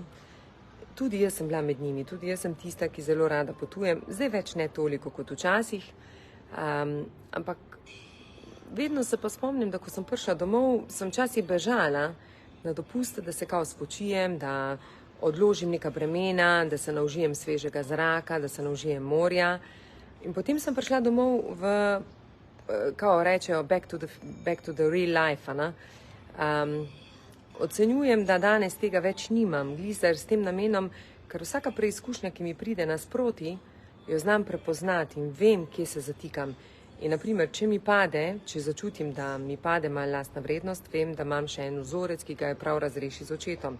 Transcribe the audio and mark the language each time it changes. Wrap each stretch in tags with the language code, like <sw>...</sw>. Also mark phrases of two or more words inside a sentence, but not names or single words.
<sl>Tudi jaz sem bila med njimi, tudi jaz sem tista, ki zelo rada potujem, zdaj več ne toliko kot včasih, ampak vedno se pa spomnim, da ko sem prišla domov, sem včasih bežala na dopuste, da se kao spočijem, da odložim neka bremena, da se naužijem svežega zraka, da se naužijem morja. In potem sem prišla domov v, kao rečejo,</sl> <en>back to the real life,</en> <sl>ne? Ocenjujem, da danes tega več nimam, glizar s tem namenom, ker vsaka preizkušnja, ki mi pride nasproti, jo znam prepoznati in vem, kje se zatikam. In naprimer, če mi pade, če začutim, da mi pade malo lastna vrednost, vem, da imam še en vzorec, ki ga je prav razreši z očetom.</sl>